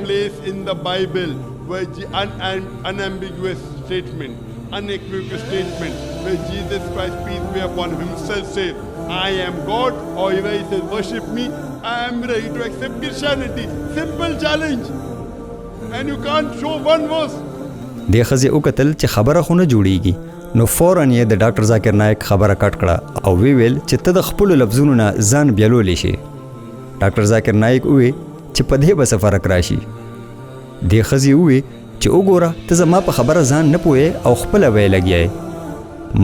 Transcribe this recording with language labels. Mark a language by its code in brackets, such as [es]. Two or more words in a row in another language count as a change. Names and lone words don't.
[en] One place in the Bible where unambiguous statement, unequivocal statement, where Jesus Christ, peace be upon him, himself says, I am God, or even he says, worship me, I am ready to accept Christianity. Simple challenge. And you can't show one verse. [ps] دې ښځې وکتل چې خبره خو نه جوړیږي نو فوراً یې د ډاکټر ذاکر نایک خبره کټ کړه او ویل چې ته د خپلو لفظونو نه ځان بیلولی شي. ډاکټر ذاکر نایک ووی چې په دې به څه فرق راشي. دې ښځې ووی چې وګوره ته زما په خبره ځان نه پوهې او خپله به یې لګیا یې.